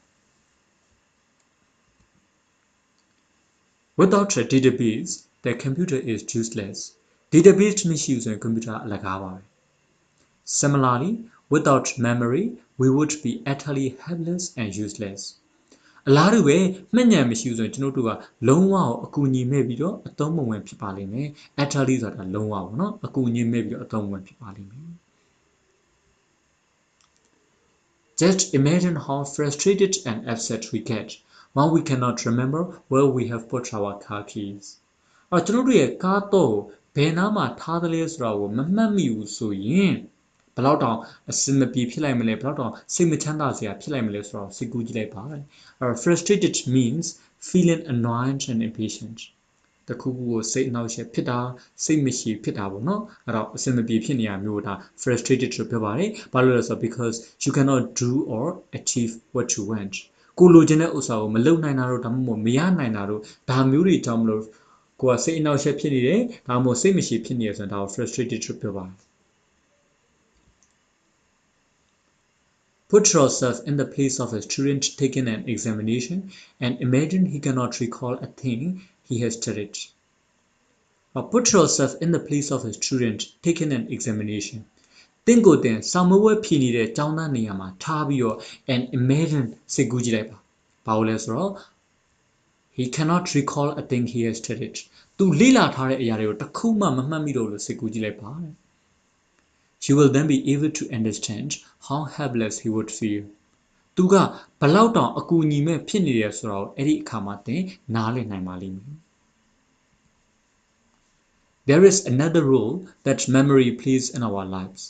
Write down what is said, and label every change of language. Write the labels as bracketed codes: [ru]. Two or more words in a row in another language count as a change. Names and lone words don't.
[en] Without a database the computer is useless [my] database မရှိဘူးဆိုရင် computer အလကားပါပဲ [en] Similarly without memory we would be utterly helpless and useless [my] အလားတူပဲမှတ်ဉာဏ်မရှိဘူးဆိုရင်ကျွန်တော်တို့ကလုံးဝအကူအညီမဲ့ပြီးတော့အသုံးမဝင်ဖြစ်ပါလိမ့်မယ် utterly ဆိုတာလုံးဝပေါ့နော်အကူအညီမဲ့ပြီးတော့အသုံးဝင်ဖြစ်ပါလိမ့်မယ် [en] Just imagine how frustrated and upset we get when we cannot remember where we have put our car keys. [my] ကျွန်တော်တို့ရဲ့ကားတော့ဘယ်နားမှာထားသလဲဆိုတာကိုမမှတ်မိဘူးဆိုရင်ဘယ်လောက်တောင်အစင်မပြေဖြစ်လိုက်မလဲဘယ်လောက်တောင်စိတ်မချမ်းသာစရာဖြစ်လိုက်မ လဲဆိုတော့စိတ်ကူးကြည့်လိုက်ပါတဲ့ [en] frustrated means feeling annoyed and impatient [my] တခုခုကိုစိတ်အနှောက်အယှက်ဖြစ်တာစိတ်မရှိဖြစ်တာ ပေါ့နော်အဲ့တော့အစင်မပြေဖြစ်နေရမျိုးဒါ frustrated လို့ပြောပါတယ်ဘာလို့လဲဆိုတော့ [en] because you cannot do or achieve what you want [my] ကိုလိုချင်တဲ့ဥစ္စာကိုမလုပ်နိုင်တာတော့ဒါမှမဟုတ်မရနိုင်တာတော့ဒါမျိုးတွေကြောင့်မလို့ကိုကစိတ်အနှောက်အယှက်ဖြစ်နေတယ်ဒါမှမဟုတ်စိတ်မရှိဖြစ်နေရဆိုတော့ဒါကို frustrated လို့ပြောပါတယ် [en] Put yourself in the place of a student taking an examination and imagine he cannot recall a thing he has studied. Put yourself in the place of a student taking an examination. [my] သင်ကိုယ်သင်စာမေးပွဲဖြေနေတဲ့ကျောင်းသားနေရာမှာထားပြီးတော့ [en] and imagine [my] စိတ်ကူးကြည့်လိုက်ပါဘာလို့လဲဆိုတော့ [en] he cannot recall a thing he has studied. [my] သူလေ့လာထားတဲ့အရာတွေကိုတစ်ခုမှမမှတ်မိတော့လို့စိတ်ကူးကြည့်လိုက်ပါ [en] You will then be able to understand how helpless he would feel. [my] သူကဘလောက်တောင်အကူအညီမဲ့ဖြစ်နေတယ်ဆိုတော့အဲ့ဒီအခါမှာသင်နားလည်နိုင်ပါလိမ့်မယ် [en] There is another role that memory plays in our lives.